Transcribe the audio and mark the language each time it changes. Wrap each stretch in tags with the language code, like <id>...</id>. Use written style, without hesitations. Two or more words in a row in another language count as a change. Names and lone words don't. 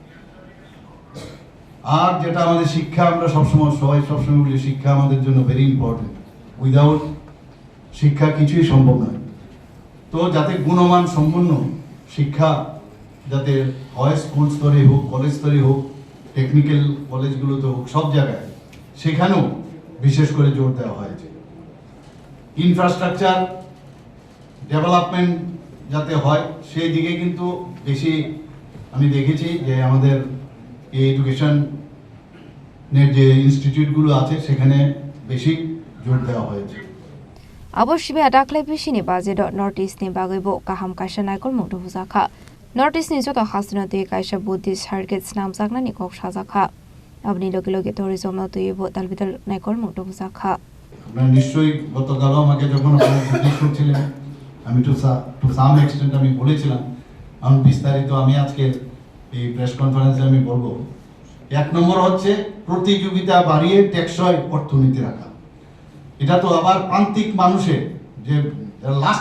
<bn>আর যেটা আমাদের শিক্ষা আমরা সবসময় বলি শিক্ষা আমাদের জন্য</bn> <en>very important without</en> <bn>শিক্ষা কিছুই সম্ভব নয় তো যাতে গুণমান সম্পন্ন শিক্ষা যাতে হয় স্কুল স্তরে হোক কলেজ স্তরে হোক টেকনিক্যাল কলেজগুলোতে হোক সব জায়গায় সেখানেও বিশেষ করে জোর দেওয়া হয়েছে ইনফ্রাস্ট্রাকচার ডেভেলপমেন্ট যাতে হয় সেই দিকে কিন্তু বেশি আমি দেখেছি যে আমাদের এই এডুকেশনের যে ইনস্টিটিউটগুলো আছে সেখানে বেশি জোর দেওয়া হয়েছে</bn> <trp>Aboshime adaklai bisini budget North East ni bagaibo kaham kaisa naikol mungto bujaka North East ni joto hasino te kaisa</trp> <en>Buddhist circuit</en> <trp>nam jakna ni kok sajaka abni logi tourism no tuibo dalbital naikol mungto bujaka</trp> <bn>আপনারা নিশ্চয়ই গতকাল আমাকে যখন আপনারা জিজ্ঞেস করছিলেন আমি</bn> <en>to some extent</en> <bn>আমি বলেছিলাম আমি বিস্তারিত আমি আজকে এই</bn> <en>press conference</en> <bn>আমি বলবো এক নম্বর হচ্ছে প্রতিযোগিতা বাড়িয়ে টেকসই অর্থনীতি রাখা এটা তো আবার প্রান্তিক মানুষের যে লাস্ট</bn>